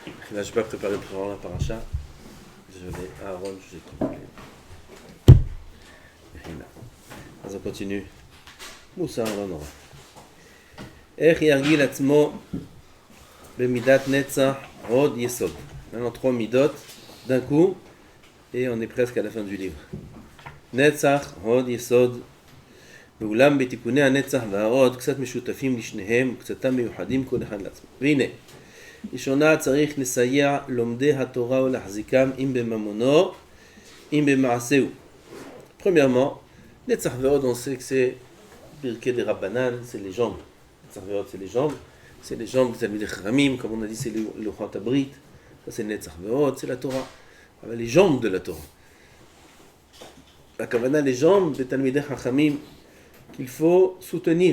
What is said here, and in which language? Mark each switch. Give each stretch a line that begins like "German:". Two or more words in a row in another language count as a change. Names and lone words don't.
French: Là, je n'ai pas préparé pour la paracha. Désolé, Aaron, je vous ai trompé. אז on continue.
Hebrew: מוסר לא נורא. איך ירגיל עצמו במידת נצח עוד יסוד.
French: Maintenant 3 midot d'un coup et on est presque à la fin du livre.
Hebrew: נצח עוד יסוד. ואולם בתיקוני הנצח וההוד קצת משותפים לשניהם וקצתם מיוחדים כל אחד לעצמו. והנה, ראשונה צריך לסייע לומדי התורה ולהחזיקם אם בממונו, אם במעשהו.
French: Premièrement,
Hebrew: נצח והוד,
French: on sait que c'est Birkei des Rabbanan, c'est les jambes.
Hebrew: נצח והוד,
French: c'est les jambes. C'est les jambes des
Hebrew: תלמידי חכמים,
French: comme on a dit, c'est le
Hebrew: חות הברית.
French: Ça, c'est
Hebrew: נצח והוד,
French: c'est la Torah. Alors, les jambes de la Torah. La Kavana, les jambes des
Hebrew: תלמידי חכמים
French: qu'il faut soutenir.